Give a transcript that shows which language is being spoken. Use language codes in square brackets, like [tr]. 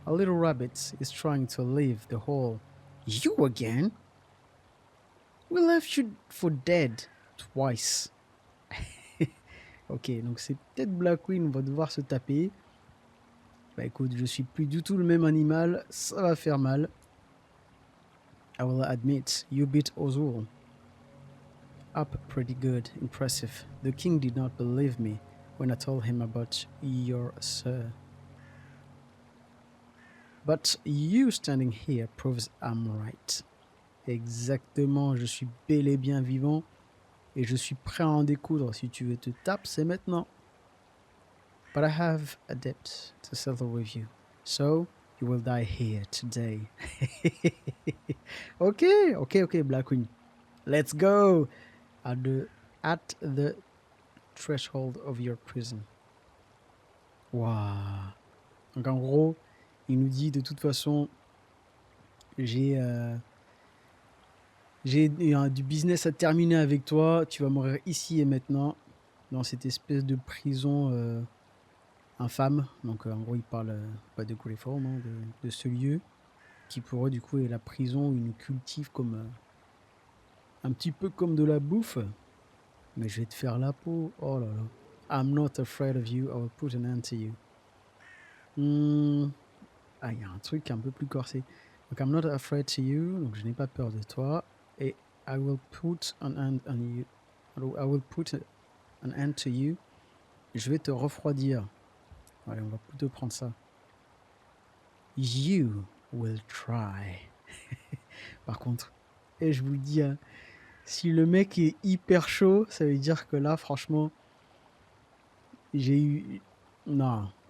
[en] A little rabbit is trying to leave the hole. You again? We left you for dead twice. [fr] Ok, donc c'est peut-être Blackwing, on va devoir se taper. Bah écoute, je suis plus du tout le même animal, ça va faire mal. [en] I will admit, you beat Ozul up pretty good, impressive. The king did not believe me when I told him about your sir. But you standing here proves I'm right. [fr] Exactement, je suis bel et bien vivant et je suis prêt à en découdre. Si tu veux te taper, c'est maintenant. [en] But I have a debt to settle with you. So, you will die here today. Okay, Blackwing. Let's go at the threshold of your prison. Waouh. [fr] Donc en gros, il nous dit de toute façon, j'ai du business à terminer avec toi. Tu vas mourir ici et maintenant dans cette espèce de prison infâme. Donc en gros, il parle pas de Graveholm, hein, de ce lieu. qui pour eux du coup est la prison, ils nous cultivent comme un petit peu comme de la bouffe. Mais je vais te faire la peau. Oh là là. [en] I'm not afraid of you, I will put an end to you. [fr] Ah, il y a un truc un peu plus corsé. Donc, [en] I'm not afraid to you, [fr] donc je n'ai pas peur de toi. [en] Et I will put an end on you. I will put an end to you. [fr] Je vais te refroidir. Allez, on va plutôt prendre ça. [en] You will try. [fr] Par contre, et je vous le dis, hein, si le mec est hyper chaud, ça veut dire que là, franchement, j'ai eu... Non.